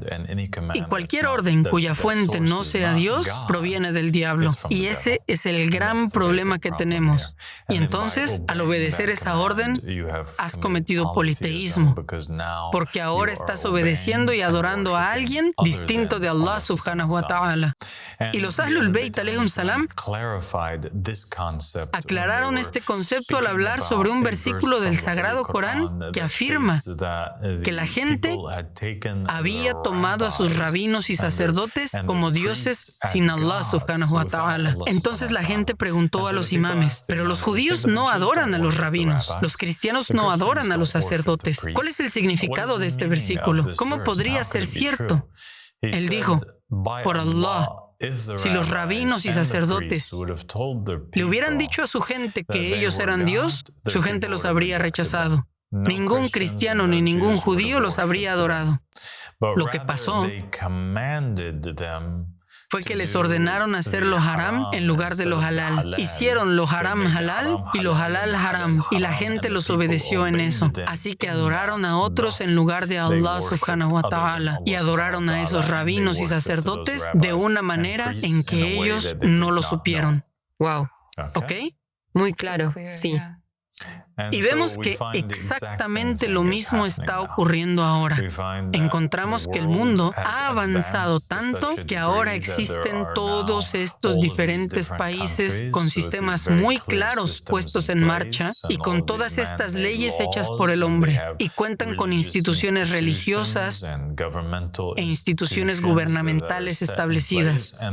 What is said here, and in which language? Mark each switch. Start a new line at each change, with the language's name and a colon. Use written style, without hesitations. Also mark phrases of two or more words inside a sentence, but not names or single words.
Spanish: Y cualquier orden cuya fuente no sea Dios proviene del diablo. Y ese es el gran problema que tenemos. Y entonces, al obedecer esa orden, has cometido politeísmo, porque ahora estás obedeciendo y adorando a alguien distinto de
Arabic: الله سبحانه وتعالى.
Spanish: Y los
Arabic: أهل البيت عليهم السلام
Spanish: aclararon este concepto al hablar sobre un versículo del Sagrado Corán que afirma que la gente había tomado a sus rabinos y sacerdotes como dioses sin
Arabic: الله سبحانه وتعالى.
Spanish: Entonces la gente preguntó a los imames, pero los judíos no adoran a los rabinos, los cristianos no adoran a los sacerdotes. ¿Cuál es el significado de este versículo? ¿Cómo podría ser cierto? Él dijo, por Allah, si los rabinos y sacerdotes le hubieran dicho a su gente que ellos eran Dios, su gente los habría rechazado. Ningún cristiano ni ningún judío los habría adorado. Lo que pasó fue que les ordenaron hacer lo haram en lugar de lo halal. Hicieron lo
Arabic: حرام حلال
Spanish: y lo
Arabic: حلال حرام,
Spanish: y la gente los obedeció en eso. Así que adoraron a otros en lugar de
Arabic: الله سبحانه وتعالى,
Spanish: y adoraron a esos rabinos y sacerdotes de una manera en que ellos no lo supieron. Wow. ¿Ok? Muy claro, sí. Y vemos que exactamente lo mismo está ocurriendo ahora. Encontramos que el mundo ha avanzado tanto que ahora existen todos estos diferentes países con sistemas muy claros puestos en marcha y con todas estas leyes hechas por el hombre, y cuentan con instituciones religiosas e instituciones gubernamentales establecidas,